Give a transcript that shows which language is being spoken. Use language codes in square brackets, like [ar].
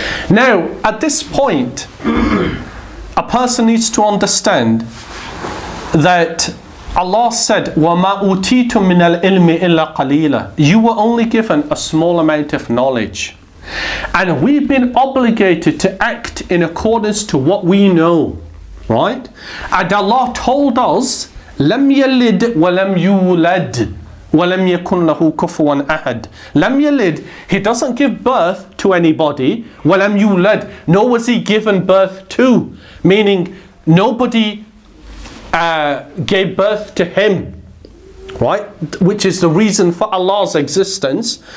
[en] Now, at this point, a person needs to understand that Allah said, [ar] وَمَا أُوتِيتُم مِّنَ الْإِلْمِ إِلَّا قَلِيلًا. [en] You were only given a small amount of knowledge. And we've been obligated to act in accordance to what we know. Right? And Allah told us, [ar] لَمْ يَلِدْ وَلَمْ يُولَدْ وَلَمْ يَكُنْ لَهُ كُفُوًا أَحَدٌ. لَمْ يَلِدْ, [en] He doesn't give birth to anybody. [ar] وَلَمْ يُولَدْ, [en] nor was He given birth to. Meaning, nobody gave birth to him, right? Which is the reason for Allah's existence.